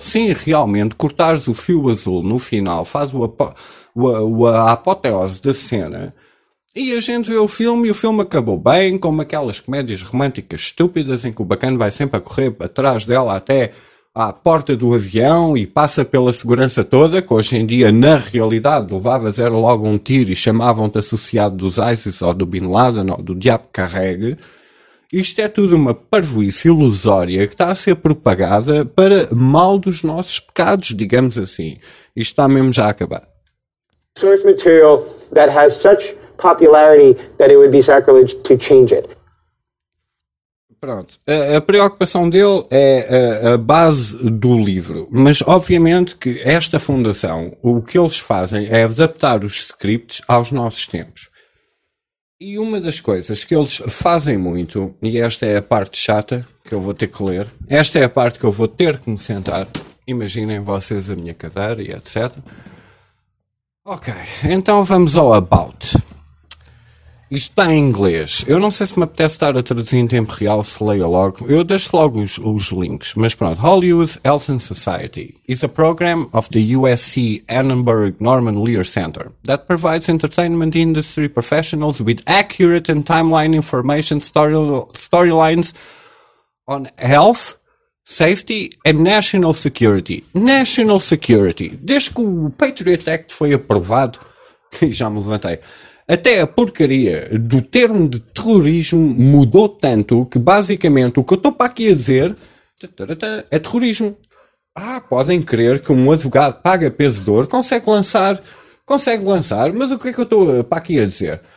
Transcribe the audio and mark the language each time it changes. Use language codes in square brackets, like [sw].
[pt] Sim, realmente, cortares o fio azul no final, faz a apoteose da cena, e a gente vê o filme e o filme acabou bem, como aquelas comédias românticas estúpidas em que o bacana vai sempre a correr atrás dela até à porta do avião e passa pela segurança toda, que hoje em dia na realidade levavas era logo um tiro e chamavam-te associado dos ISIS ou do Bin Laden ou do Diabo Carregue. Isto é tudo uma parvoíce ilusória que está a ser propagada para mal dos nossos pecados, digamos assim. Isto está mesmo já a acabar. [en] Source material that has such popularity that it would be sacrilege to change it. [pt] Pronto, a preocupação dele é a base do livro, mas obviamente que esta fundação, o que eles fazem é adaptar os scripts aos nossos tempos. E uma das coisas que eles fazem muito, e esta é a parte chata que eu vou ter que ler, esta é a parte que eu vou ter que me sentar, imaginem vocês a minha cadeira e etc. Ok, então vamos ao About. Isto está em inglês. Eu não sei se me apetece estar a traduzir em tempo real, se leia logo. Eu deixo logo os links. Mas pronto. [en] Hollywood Health and Society is a program of the USC Annenberg Norman Lear Center that provides entertainment industry professionals with accurate and timeline information storylines on health, safety and national security. National security. [pt] Desde que o Patriot Act foi aprovado, já me levantei. Até a porcaria do termo de terrorismo mudou tanto que basicamente o que eu estou para aqui a dizer é terrorismo. Ah, podem crer que um advogado paga peso de ouro, consegue lançar, mas o que é que eu estou para aqui a dizer?